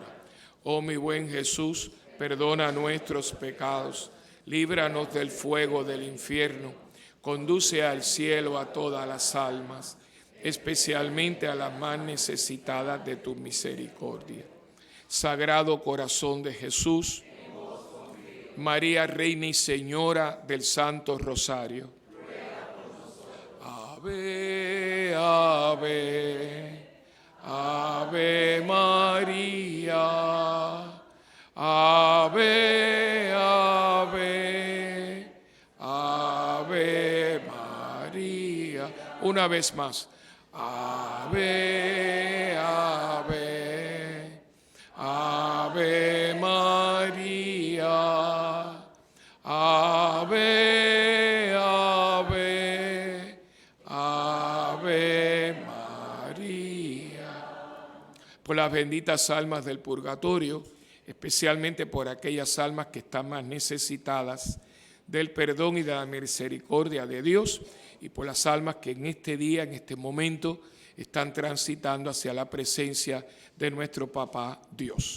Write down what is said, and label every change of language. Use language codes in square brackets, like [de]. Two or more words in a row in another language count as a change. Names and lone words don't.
[es] Oh mi buen Jesús, perdona nuestros pecados, líbranos del fuego del infierno, conduce al cielo a todas las almas, especialmente a las más necesitadas de tu misericordia. Sagrado Corazón de Jesús, María, Reina y Señora del Santo Rosario. Ave, ave, ave María, ave, ave, ave María. Una vez más, ave, ave, ave María, ave, ave, ave María. Por las benditas almas del purgatorio, especialmente por aquellas almas que están más necesitadas del perdón y de la misericordia de Dios, y por las almas que en este día, en este momento, están transitando hacia la presencia de nuestro Papá Dios.